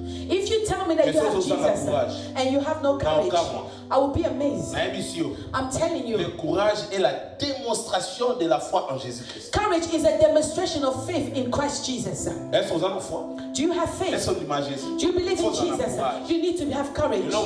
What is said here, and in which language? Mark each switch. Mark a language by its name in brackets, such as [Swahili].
[English] If you tell me that you have Jesus and you have no courage, I will be amazed. I'm telling you. [French] Le courage est la démonstration de la foi en Jésus-Christ. [English] Courage is a demonstration of faith in Christ Jesus. Do you have faith? Do you believe in Jesus? You need to have courage.